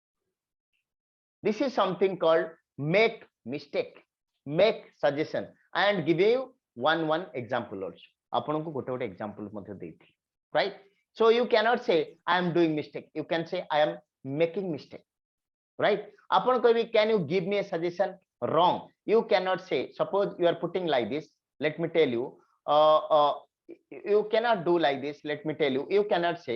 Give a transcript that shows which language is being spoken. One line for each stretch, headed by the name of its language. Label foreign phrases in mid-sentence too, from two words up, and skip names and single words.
English: This is something called make mistake. make suggestion. I am giving you one example also.
Maithili: आपन को गोटे example मध्ये देथि,
English: right? So you cannot say I am doing mistake. You can say I am making mistake, right?
Maithili: आपन कहबी
English: can you give me a suggestion? Wrong. You cannot say. Suppose you are putting like this. Let me tell you. You cannot do like this. Let me tell you. You cannot say.